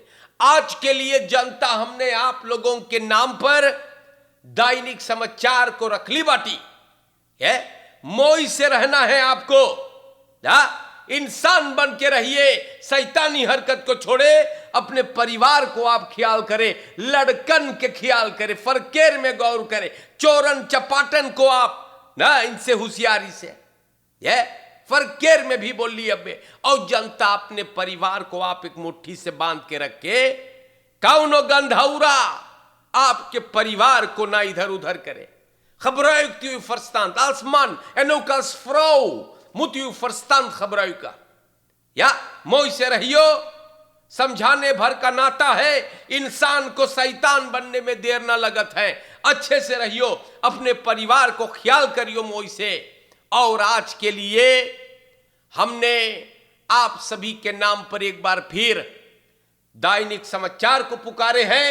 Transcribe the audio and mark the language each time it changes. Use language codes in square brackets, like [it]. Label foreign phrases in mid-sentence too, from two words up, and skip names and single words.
[hns] आज के लिए जनता हमने आप लोगों के नाम पर दैनिक समाचार को रख ली बाटी है, मोई से रहना है आपको ना, इंसान बन के रहिए, शैतानी हरकत को छोड़े, अपने परिवार को आप ख्याल करें, लड़कन के ख्याल करें, फरकेर में गौर करें, चोरन चपाटन को आप ना इनसे होशियारी से, ये फरकेर में भी बोल ली अबे। और जनता अपने परिवार को आप एक मुट्ठी से बांध के रखे, कौनो गंधौरा आपके परिवार को ना इधर उधर करे। [nl] Gebruikt uw verstand. Als man en ook als vrouw moet u uw verstand gebruiken. Ja, [hns] मोई से रहियो, समझाने भर का नाता है, इंसान को शैतान बनने में देर ना लगत है। अच्छे से रहियो, अपने परिवार को ख्याल करियो मोई से। और आज के लिए हमने आप सभी के नाम पर एक बार फिर दैनिक समाचार को पुकारे हैं।